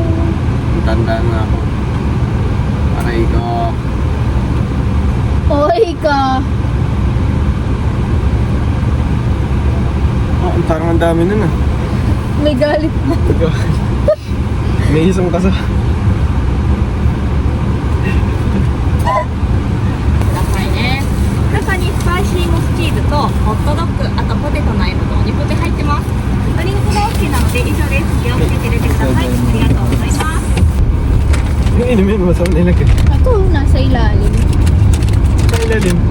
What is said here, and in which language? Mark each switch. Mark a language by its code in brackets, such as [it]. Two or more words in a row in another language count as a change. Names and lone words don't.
[tl] Tandaan na ako. Aray ko. Oy ka. Oh, parang ang dami nun ah. May galit na. May isang kasa. [ja] くださいね。中にスパイシーモスチーズとホットドッグ、あとポテトの M とお肉で入ってます。ドリンクが OK なので以上です。気をつけて出てください。ありがとうございます。 [tl] Yung inumin mo, saan nilagay? Ito, nasa ilalim. Sa ilalim.